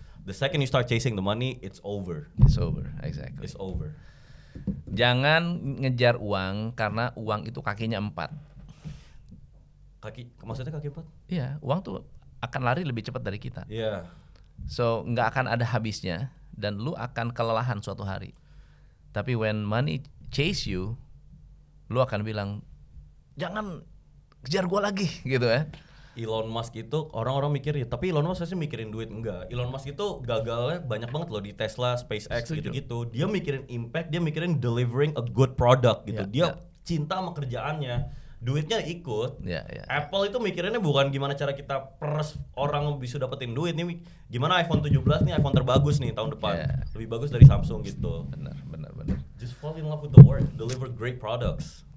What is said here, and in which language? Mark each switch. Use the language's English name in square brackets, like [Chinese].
[English] The second you start chasing the money, it's over. It's over, exactly. It's over. [Indonesian] Jangan ngejar uang karena uang itu kakinya 4. Maksudnya kaki 4? Iya, uang tuh akan lari lebih cepat dari kita. Iya. So nggak akan ada habisnya dan lu akan kelelahan suatu hari. Tapi when money chase you, lu akan bilang jangan kejar gua lagi gitu ya. Elon Musk itu orang-orang mikir ya, tapi Elon Musk pasti mikirin duit. Enggak, Elon Musk itu gagalnya banyak banget loh di Tesla, SpaceX gitu-gitu. Dia mikirin impact, dia mikirin delivering a good product gitu. Dia cinta sama kerjaannya, duitnya ikut. Apple itu mikirinnya bukan gimana cara kita peres orang bisa dapetin duit nih, gimana iPhone 17 nih, iPhone terbagus nih tahun depan, lebih bagus dari Samsung gitu. Benar. [English] Just fall in love with the work, deliver great products.